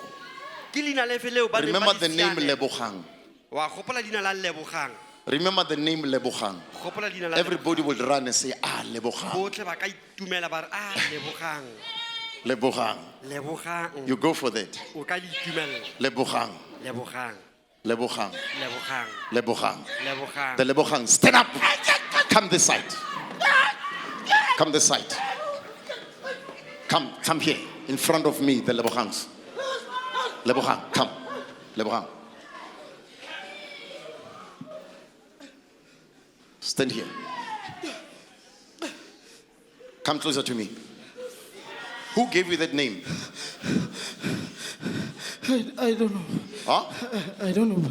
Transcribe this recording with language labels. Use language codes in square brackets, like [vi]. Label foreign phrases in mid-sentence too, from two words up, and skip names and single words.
[en] Remember the name Lebogang. Remember the name Lebogang. Everybody would run and say, Lebogang. Lebogang. You go for that. Lebogang. Lebogang. Lebogang. The Lebogang. Stand up. Come this side. Come this side. Come here. In front of me, the Lebogangs. Lebogang, come. Lebogang. Stand here. Come closer to me. Who gave you that name? I don't know. Huh? I don't know.